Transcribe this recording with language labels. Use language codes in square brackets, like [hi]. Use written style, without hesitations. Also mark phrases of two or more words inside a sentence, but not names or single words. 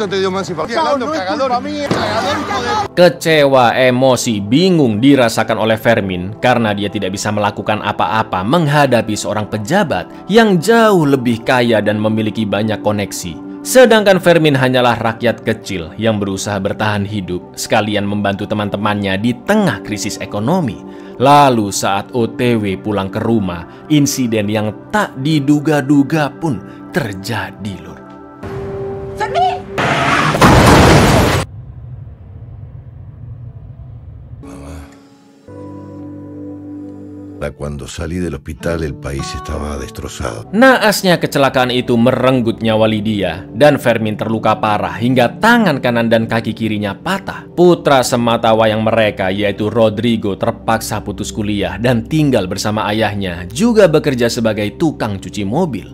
[id] Kecewa, emosi, bingung dirasakan oleh Fermin karena dia tidak bisa melakukan apa-apa menghadapi seorang pejabat yang jauh lebih kaya dan memiliki banyak koneksi. Sedangkan Fermin hanyalah rakyat kecil yang berusaha bertahan hidup sekalian membantu teman-temannya di tengah krisis ekonomi. Lalu saat OTW pulang ke rumah, insiden yang tak diduga-duga pun terjadi, lur. [es] Fermin! Cuando salí del hospital el país estaba destrozado. [id] Naasnya kecelakaan itu merenggut nyawa Lydia dan Fermin terluka parah hingga tangan kanan dan kaki kirinya patah. Putra sematawayang mereka yaitu Rodrigo terpaksa putus kuliah dan tinggal bersama ayahnya, juga bekerja sebagai tukang cuci mobil.